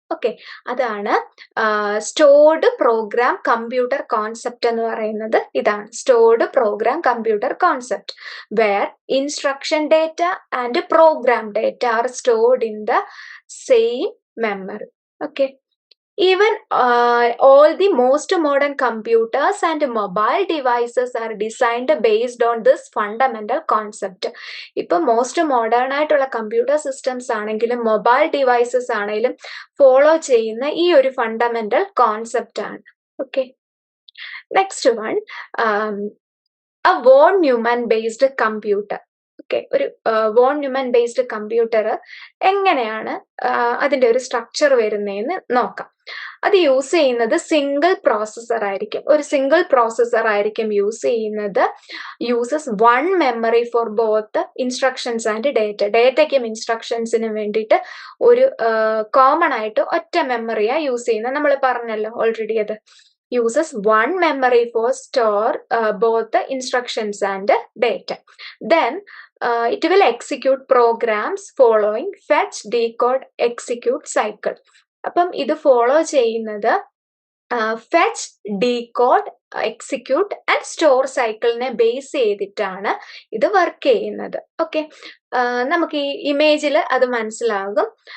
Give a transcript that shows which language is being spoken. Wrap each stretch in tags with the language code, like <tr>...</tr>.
<ml>Okay, അതാണ് stored programme computer concept എന്ന് പറയുന്നത്.</ml> <en>ഇതാണ് stored program computer concept, where instruction data and program data are stored in the same memory. Okay, even all the most modern computers and mobile devices are designed based on this fundamental concept.</en> <ml>ഇപ്പൊ most modern ആയിട്ടുള്ള computer systems ആണെങ്കിലും mobile devices ആണെങ്കിലും follow ചെയ്യുന്ന ഈ ഒരു fundamental concept ആണ്.</ml> <en>Okay, next one, a von Neumann based computer.</en> <ml>Okay, ഒരു von Newman based computer എങ്ങനെയാണ് അതിന്റെ ഒരു സ്ട്രക്ചർ വരുന്നതെന്ന് നോക്കാം. അത് യൂസ് ചെയ്യുന്നത് സിംഗിൾ പ്രോസസർ ആയിരിക്കും. ഒരു സിംഗിൾ പ്രോസസർ ആയിരിക്കും യൂസ് ചെയ്യുന്നത്.</ml> <en>Uses 1 memory for both instructions and data.</en> <ml>ഡേറ്റയ്ക്കും ഇൻസ്ട്രക്ഷൻസിനും വേണ്ടിയിട്ട് ഒരു കോമൺ ആയിട്ട് ഒറ്റ മെമ്മറിയാ യൂസ് ചെയ്യുന്നത്. നമ്മൾ പറഞ്ഞല്ലോ ഓൾറെഡി, അത്</ml> <en>uses 1 memory for store both the instructions and data. Then it will execute programs following fetch, decode, execute cycle.</en> <ml>അപ്പം ഇത് ഫോളോ ചെയ്യുന്നത് fetch, decode, execute and store സൈക്കിളിനെ ബേസ് ചെയ്തിട്ടാണ് ഇത് വർക്ക് ചെയ്യുന്നത്. ഓക്കെ, നമുക്ക് ഈ ഇമേജിൽ അത് മനസ്സിലാകും.</ml>